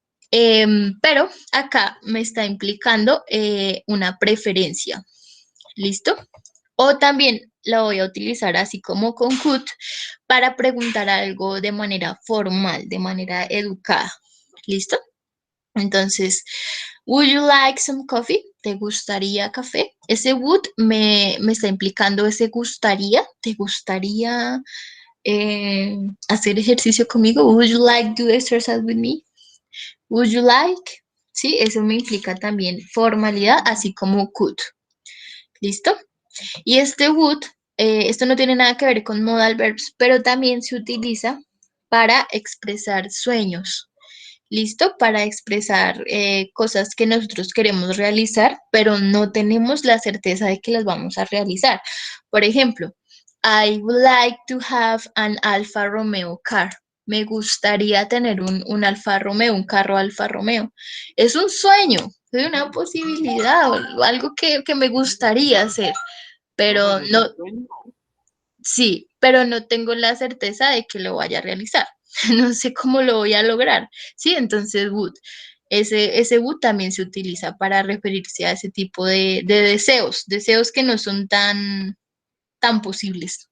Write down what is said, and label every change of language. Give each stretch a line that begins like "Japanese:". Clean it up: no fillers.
Spanish: Pero acá me está implicando una preferencia, ¿listo? O también la voy a utilizar así como con could para preguntar algo de manera formal, de manera educada, ¿listo? Entonces,
English: would you like some coffee?
Spanish: ¿Te gustaría café? Ese would me está implicando ese gustaría. ¿Te gustaría hacer ejercicio conmigo?
English: Would you like to exercise with me? Would you like?
Spanish: Sí, eso me implica también formalidad, así como could. ¿Listo? Y este would, esto no tiene nada que ver con modal verbs, pero también se utiliza para expresar sueños. ¿Listo? Para expresar cosas que nosotros queremos realizar, pero no tenemos la certeza de que las vamos a realizar. Por ejemplo,
English: I would like to have an Alfa Romeo car.
Spanish: Me gustaría tener un Alfa Romeo, un carro Alfa Romeo. Es un sueño, es una posibilidad, o algo que me gustaría hacer, pero no, sí, pero no tengo la certeza de que lo vaya a realizar. No sé cómo lo voy a lograr, ¿sí? Entonces, would. Ese would también se utiliza para referirse a ese tipo de deseos que no son tan posibles.